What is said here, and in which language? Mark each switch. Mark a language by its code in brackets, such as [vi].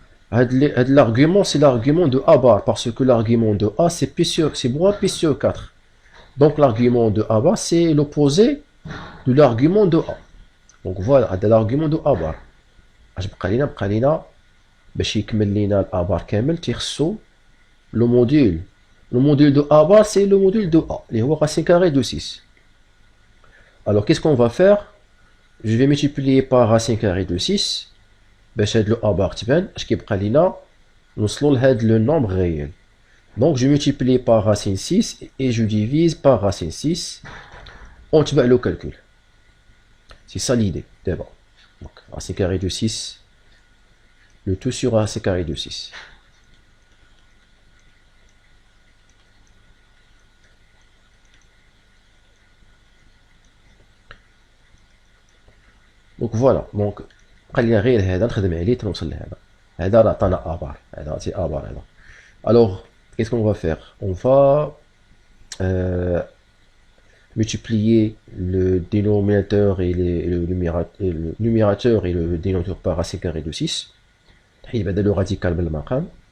[fr] L'argument, c'est l'argument de A bar, parce que l'argument de A, c'est moins pi sur 4. Donc l'argument de A bar, c'est l'opposé de l'argument de A. Donc voilà, l'argument de A bar. [ar] بقى لينا باش يكمل لينا الA bar كامل تيخصو le module. [fr] Le module de A bar, c'est le module de A, [ar] اللي هو [fr] racine carrée de 6. Alors qu'est-ce qu'on va faire? Je vais multiplier par racine carrée de 6. [ar] باش هاد لو A bar تبان اش كيبقى لينا نوصلوا لهاد le nombre réel. [fr] Donc je multiplie par racine 6 et je divise par racine 6. On tient le calcul. C'est ça l'idée d'abord. Donc racine carrée de 6, le tout sur racine carrée de 6. Donc voilà. [ar] Donc خلينا غير هذا نخدم عليه تنوصل لهذا. هذا راه عطانا A bar. هذا سي A bar هذا. [fr] Alors qu'est-ce qu'on va faire? On va multiplier le dénominateur et le numérateur et le dénominateur par racine carrée de 6. Il va le radical [ar] بالمقام.